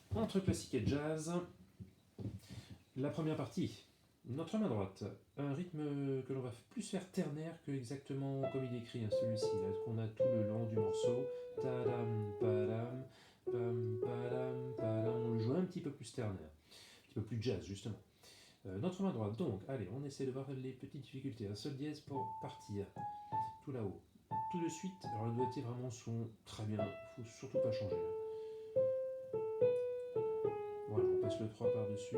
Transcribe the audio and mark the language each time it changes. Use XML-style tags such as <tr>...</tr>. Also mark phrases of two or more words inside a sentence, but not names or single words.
<fr>entre classique et jazz. La première partie, notre main droite, un rythme que l'on va plus faire ternaire que exactement comme il est écrit, hein, celui-ci, là, qu'on a tout le long du morceau. Tadam, padam, pam, padam, padam. On le joue un petit peu plus ternaire, un petit peu plus jazz, justement. Notre main droite, donc, allez, on essaie de voir les petites difficultés. Un sol dièse pour partir, tout là-haut. Tout de suite, alors les doigtés vraiment sont très bien, faut surtout pas changer. Voilà, on passe le 3 par-dessus.</fr>